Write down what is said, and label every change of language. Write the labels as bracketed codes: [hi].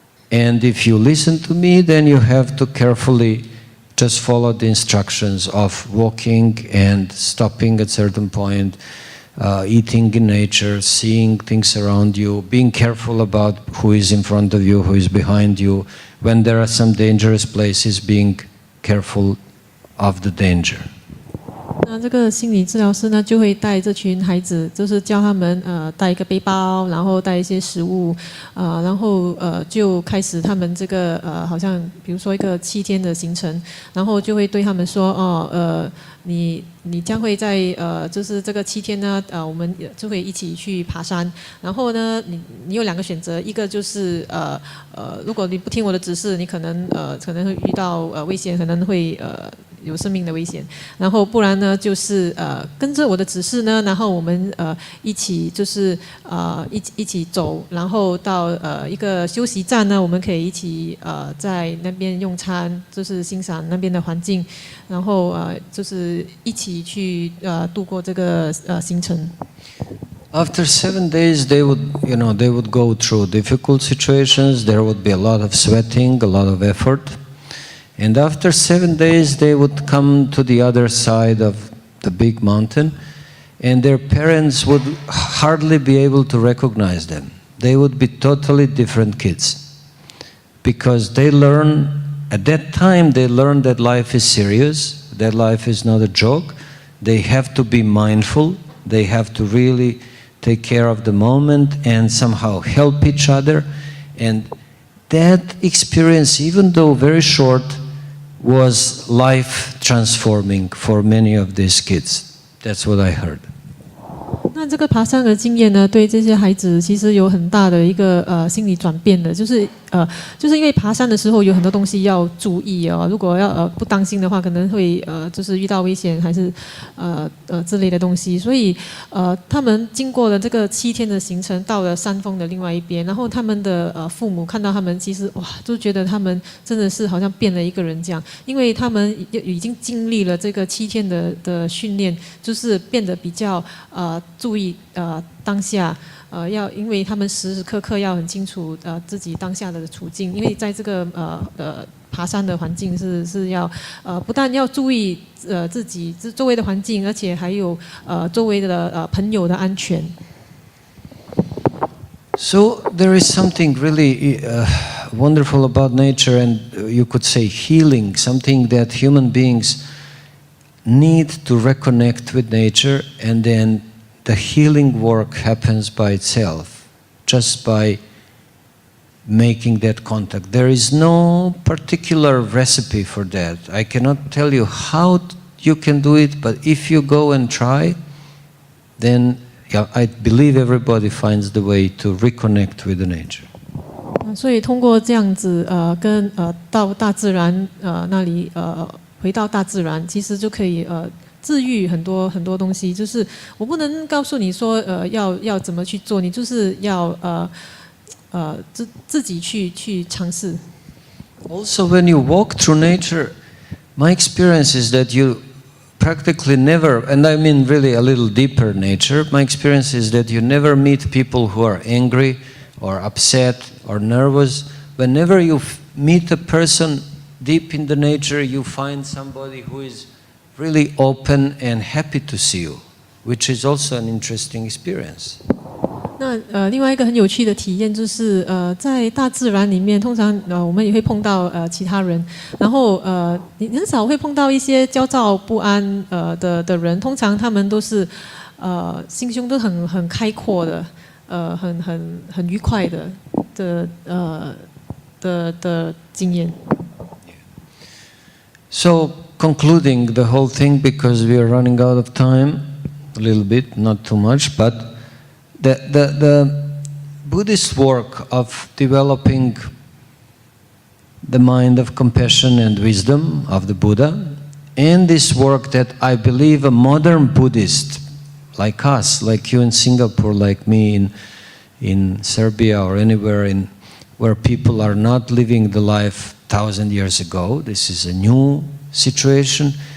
[en] And if you listen to me, then you have to carefully just follow the instructions of walking and stopping at certain point, eating in nature, seeing things around you, being careful about who is in front of you, who is behind you. When there are some dangerous places, being careful of the danger. [zh] 那这个心理治疗师呢，就会带这群孩子，就是教他们带一个背包，然后带一些食物，然后就开始他们这个好像比如说一个7天的行程，然后就会对他们说你将会在就是这个7天呢，我们就会一起去爬山。然后呢，你有2个选择，一个就是如果你不听我的指示，你可能会遇到危险，可能会有生命的危险。然后不然呢，就是跟着我的指示呢，然后我们一起就是一起走，然后到一个休息站呢，我们可以一起在那边用餐，就是欣赏那边的环境，然后就是一起去度过这个行程。 [en] After 7 days, they would go through difficult situations. There would be a lot of sweating, a lot of effort. And after 7 days, they would come to the other side of the big mountain, and their parents would hardly be able to recognize them. They would be totally different kids. Because they learn, at that time, they learn that life is serious, that life is not a joke. They have to be mindful. They have to really take care of the moment and somehow help each other. And that experience, even though very short, was life transforming for many of these kids. That's what I heard. [zh] 那这个爬山的经验呢，对这些孩子其实有很大的一个心理转变的，就是因为爬山的时候有很多东西要注意哦，如果要不当心的话，可能会就是遇到危险还是之类的东西，所以他们经过了这个7天的行程，到了山峰的另外一边，然后他们的父母看到他们，其实哇，就觉得他们真的是好像变了一个人这样，因为他们已经经历了这个7天的训练，就是变得比较注意当下，因为他们时时刻刻要很清楚自己当下的处境，因为在这个爬山的环境是要不但要注意自己周围的环境，而且还有周围的朋友的安全。 [en] So there is something really wonderful about nature, and you could say healing, something that human beings need to reconnect with nature, and then the healing work happens by itself, just by making that contact. There is no particular recipe for that. I cannot tell you how you can do it, but if you go and try, then I believe everybody finds the way to reconnect with the nature. [zh] 所以通过这样子跟到大自然那里回到大自然，其实就可以治愈很多很多东西。就是我不能告诉你说要怎么去做，你就是要自己去尝试。 [en] Also, when you walk through nature, my experience is that you practically never, and I mean really a little deeper nature, my experience is that you never meet people who are angry or upset or nervous. Whenever you meet a person deep in the nature, you find somebody who is really open and happy to see you, which is also an interesting experience. [zh] 那另外一个很有趣的体验就是在大自然里面，通常我们也会碰到其他人，然后你很少会碰到一些焦躁不安的人，通常他们都是心胸都很开阔的，很愉快的经验。 [en] So concluding the whole thing, because we are running out of time, a little bit, not too much, but the Buddhist work of developing the mind of compassion and wisdom of the Buddha, and this work that I believe a modern Buddhist like us, like you in Singapore, like me in Serbia or anywhere where people are not living the life 1,000 years ago, this is a new situation.